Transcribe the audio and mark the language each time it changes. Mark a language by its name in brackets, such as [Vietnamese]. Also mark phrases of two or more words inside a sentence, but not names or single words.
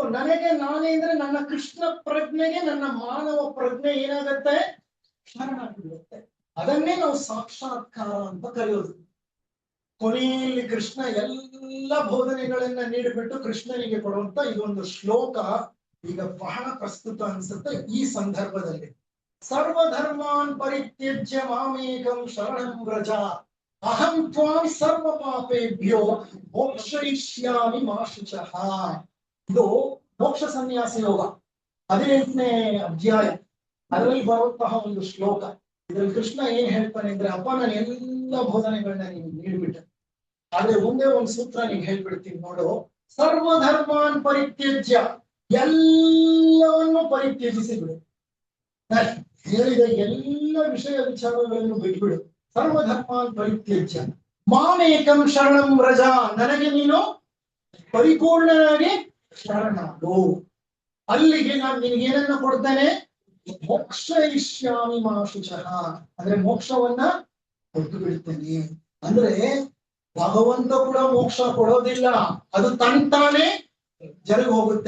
[Kannada] ನನಗೆ ನಾನೇ ಅಂದ್ರೆ ನನ್ನ ಕೃಷ್ಣ ಪ್ರಜ್ಞೆಗೆ ನನ್ನ ಮಾನವ ಪ್ರಜ್ಞೆ ಏನಾಗತ್ತೆ? ಶರಣಾಗಿರುತ್ತೆ. ಅದನ್ನೇ ನಾವು ಸಾಕ್ಷಾತ್ಕಾರ ಅಂತ ಕರೆಯೋದು. ಕೊನೆಯಲ್ಲಿ ಕೃಷ್ಣ ಎಲ್ಲ ಬೋಧನೆಗಳನ್ನ ನೀಡಿಬಿಟ್ಟು ಕೃಷ್ಣನಿಗೆ ಕೊಡುವಂತ ಇದೊಂದು ಶ್ಲೋಕ ಈಗ ಬಹಳ ಪ್ರಸ್ತುತ ಅನ್ಸುತ್ತೆ ಈ ಸಂದರ್ಭದಲ್ಲಿ. [Sanskrit] ಸರ್ವಧರ್ಮಾನ್ ಪರಿತ್ಯಜ್ಯ ಮಾಮೇಕಂ ಶರಣಂ ವ್ರಜ, ಅಹಂ ತ್ವಾಂ ಸರ್ವ ಪಾಪೇಭ್ಯೋ ಮೋಕ್ಷಯಿಷ್ಯಾಮಿ ಮಾ ಶುಚಃ. [Kannada] ಇದು ಮೋಕ್ಷ ಸನ್ಯಾಸ ಯೋಗ 18ನೇ ಅಧ್ಯಾಯ, ಅದರಲ್ಲಿ ಬರುವಂತಹ ಒಂದು ಶ್ಲೋಕ. ಇದ್ರಲ್ಲಿ ಕೃಷ್ಣ ಏನ್ ಹೇಳ್ತಾನೆ ಅಂದ್ರೆ, ಅಪ್ಪ ನಾನು ಎಲ್ಲ ಬೋಧನೆಗಳನ್ನ ನೀವು ನೀಡ್ಬಿಟ್ಟೆ, ಆದ್ರೆ ಒಂದೇ ಒಂದು ಸೂತ್ರ ನೀವು ಹೇಳ್ಬಿಡ್ತೀನಿ ನೋಡು. [Sanskrit] ಸರ್ವಧರ್ಮಾನ್ ಪರಿತ್ಯಜ್ಯ, [Kannada] ಎಲ್ಲವನ್ನು ಪರಿತ್ಯಜಿಸಿ ಬಿಡು. ಹೇಳಿದ ಎಲ್ಲ ವಿಷಯ ವಿಚಾರಗಳನ್ನು ಬಿಟ್ಬಿಡು. [Sanskrit] ಸರ್ವಧರ್ಮಾನ್ ಪರಿತ್ಯಜ್ಯ ಮಾಮೇಕಂ ಶರಣಂ ವ್ರಜ, [Kannada] ನನಗೆ ನೀನು ಪರಿಪೂರ್ಣನಾಗಿ ಶರಣಾಗು. ಅಲ್ಲಿಗೆ ನಾನು ನಿನಗೇನನ್ನ ಕೊಡ್ತೇನೆ? [Sanskrit] ಮೋಕ್ಷಯಿಷ್ಯಾಮಿ ಮಾ ಶುಚಃ, [Kannada] ಅಂದ್ರೆ ಮೋಕ್ಷವನ್ನ ಕೊಟ್ಟು ಬಿಡ್ತೇನೆ. ಅಂದ್ರೆ ಭಗವಂತ ಕೂಡ ಮೋಕ್ಷ ಕೊಡೋದಿಲ್ಲ, ಅದು ತಂತಾನೆ ಜರುಗಿ ಹೋಗುತ್ತೆ.